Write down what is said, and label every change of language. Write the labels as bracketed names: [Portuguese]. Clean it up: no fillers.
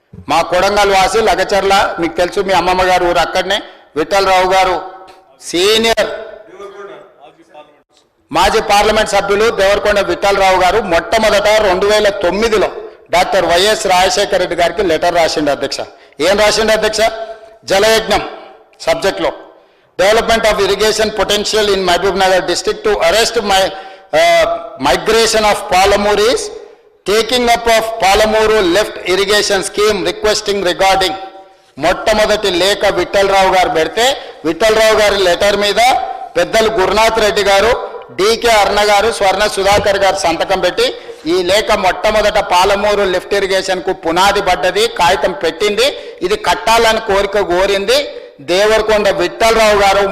[Telugu] మా కొడంగల్ వాసి లగచర్ల, మీకు తెలుసు మీ అమ్మమ్మ గారు ఊరు అక్కడనే. విఠలరావు గారు సీనియర్ మాజీ పార్లమెంట్ సభ్యులు దేవరకొండ విఠలరావు గారు మొట్టమొదట 2009లో డాక్టర్ వైఎస్ రాజశేఖర రెడ్డి గారికి లెటర్ రాసిండు అధ్యక్ష. ఏం రాసిండు అధ్యక్ష? [English] జలయజ్ఞం సబ్జెక్ట్లో development of irrigation potential in Mahabubnagar district to arrest migration of Palamuru is taking up of Palamuru left irrigation scheme requesting regarding. [Telugu] మొట్టమొదటి లేఖ విఠలరావు గారు పెడితే విఠలరావు గారి లెటర్ మీద పెద్దలు గురునాథ్ రెడ్డి గారు, డికే అర్ణ గారు, స్వర్ణ సుధాకర్ గారు సంతకం పెట్టి ఈ లేఖ మొట్టమొదట పాలమూరు లిఫ్ట్ ఇరిగేషన్ కు పునాది పడ్డది, కాగితం పెట్టింది, ఇది కట్టాలని కోరిక కోరింది దేవరకొండ విఠలరావు గారు.